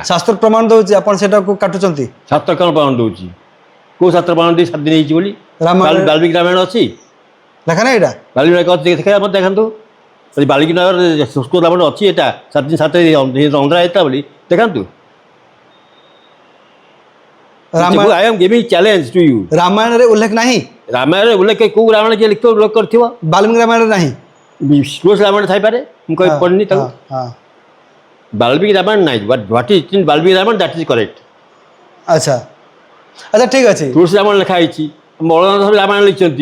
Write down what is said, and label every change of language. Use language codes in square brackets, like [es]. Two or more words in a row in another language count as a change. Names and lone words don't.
[or] ଶାସ୍ତ୍ର ପ୍ରମାଣ ଦଉଛି, ଆପଣ ସେଟାକୁ କାଟୁଛନ୍ତି। ଶାସ୍ତ୍ର କ'ଣ ପ୍ରମାଣ ଦେଉଛି? କେଉଁ ଶାସ୍ତ୍ର ପ୍ରମାଣ ଦେଇ 7 ଦିନ ହେଇଛି ବୋଲି? ବାଲ୍ମୀକି ରାମାୟଣ ଅଛି, ଲେଖା ନା ଏଇଟା? ବାଲ୍ମୀକି ଦେଖା ମତେ ଦେଖାନ୍ତୁ। ଯଦି ବାଲ୍ମୀକି ନଗର ସଂସ୍କୃତ ରାମାୟଣ ଅଛି ଏଇଟା 7 ଦିନ 7 ଅନ୍ଧାର ହେଇଥିଲା ବୋଲି ଦେଖାନ୍ତୁ। [en] I am giving challenge to you. [or] ରାମାୟଣରେ ଉଲ୍ଲେଖ ନାହିଁ? ରାମାୟଣରେ ଉଲ୍ଲେଖ କେଉଁ ରାମାୟଣ କିଏ ଲିଖିତ ଉଲ୍ଲେଖ କରିଥିବ? ବାଲ୍ମୀକି ରାମାୟଣରେ ନାହିଁ? ତୁଳସୀ ରାମାୟଣ ଥାଇପାରେ, ମୁଁ ପଢ଼ିନି ତାକୁ। ବାଲ୍ମୀକି ରାମାୟଣ ନାହିଁ। [en] What is in Valmiki Ramayana that is correct. [or] ଆଚ୍ଛା ଆଚ୍ଛା ଠିକ୍ ଅଛି। ତୁଳସୀ ରାମାୟଣ ଲେଖା ହେଇଛି, ବଳରାମ ରାମାୟଣ ଲେଖିଛନ୍ତି,